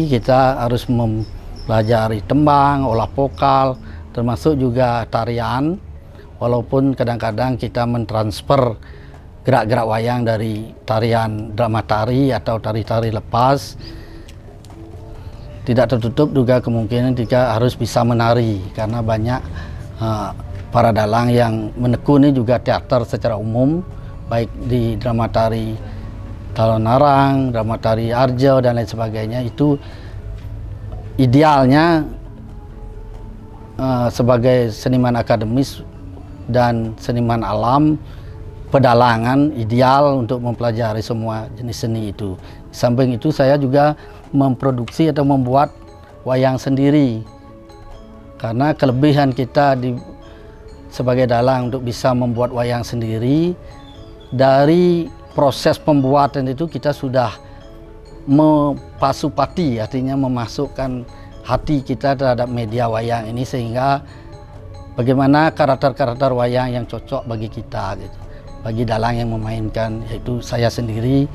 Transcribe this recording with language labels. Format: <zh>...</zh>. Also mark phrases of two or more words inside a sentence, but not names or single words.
<id>Kita harus mempelajari tembang, olah vokal, termasuk juga tarian, walaupun kadang-kadang kita mentransfer gerak-gerak wayang dari tarian drama tari atau tari-tari lepas. Tidak tertutup juga kemungkinan jika harus bisa menari, karena banyak para dalang yang menekuni juga teater secara umum, baik di drama tari Talonarang, drama tari Arjo dan lain sebagainya. Itu idealnya sebagai seniman akademis dan seniman alam, pedalangan ideal untuk mempelajari semua jenis seni itu. Di samping itu saya juga memproduksi atau membuat wayang sendiri, karena kelebihan kita sebagai dalang untuk bisa membuat wayang sendiri, dari proses pembuatan itu kita sudah mempasupati, artinya memasukkan hati kita terhadap media wayang ini, sehingga bagaimana karakter-karakter wayang yang cocok bagi kita gitu, bagi dalang yang memainkan, yaitu saya sendiri.</id>